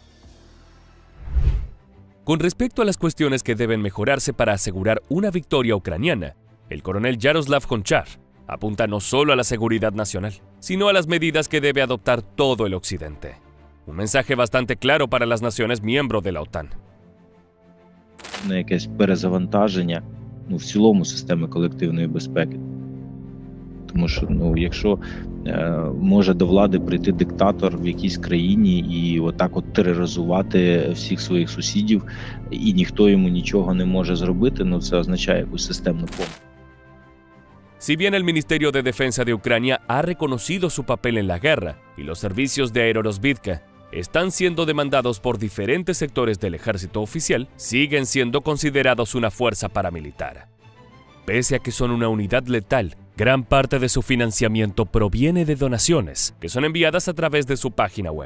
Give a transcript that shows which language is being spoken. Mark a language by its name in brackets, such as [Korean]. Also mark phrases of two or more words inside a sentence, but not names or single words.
[Spanish] Con respecto a las cuestiones que deben mejorarse para asegurar una victoria ucraniana, el coronel Yaroslav Gonchar apunta no solo a la seguridad nacional, sino a las medidas que debe adoptar todo el Occidente. Un mensaje bastante claro para las naciones miembros de la OTAN. [Ukrainian] На якесь перезавантаження в цілому системи колективної безпеки. Тому що, якщо може до влади прийти диктатор в якійсь країні і отак от тероризувати всіх своїх сусідів, і ніхто йому нічого не може зробити, це означає якусь системну помилку. [Spanish] Si bien el Ministerio de Defensa de Ucrania ha reconocido su papel en la guerra y los servicios de aerorosvizka están siendo demandados por diferentes sectores del ejército oficial, siguen siendo considerados una fuerza paramilitar. Pese a que son una unidad letal, gran parte de su financiamiento proviene de donaciones que son enviadas a través de su página web.